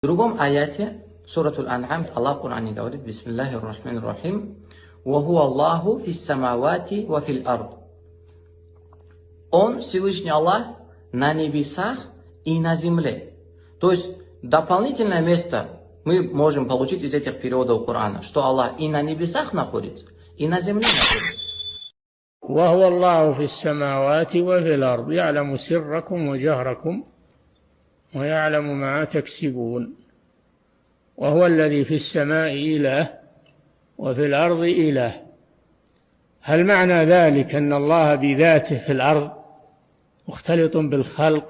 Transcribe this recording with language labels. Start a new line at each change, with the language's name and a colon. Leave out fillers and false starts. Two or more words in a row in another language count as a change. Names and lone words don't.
Russian: В другом аяте Суратул Ан'ам Аллах в Коране говорит:
Arabic: بسم الله الرحمن الرحيم, «وهو الله في السماوات وفي الأرض».
Russian: Он, Всевышний Аллах, на небесах и на земле. То есть дополнительное место мы можем получить из этих переводов Корана, что Аллах и на небесах находится, и на земле находится.
Arabic: وهو الله في السماوات وفي الأرض يعلم سركم وجهركم ويعلم ما تكسبون وهو الذي في السماء إله وفي الأرض إله. هل معنى ذلك أن الله بذاته في الأرض مختلط بالخلق؟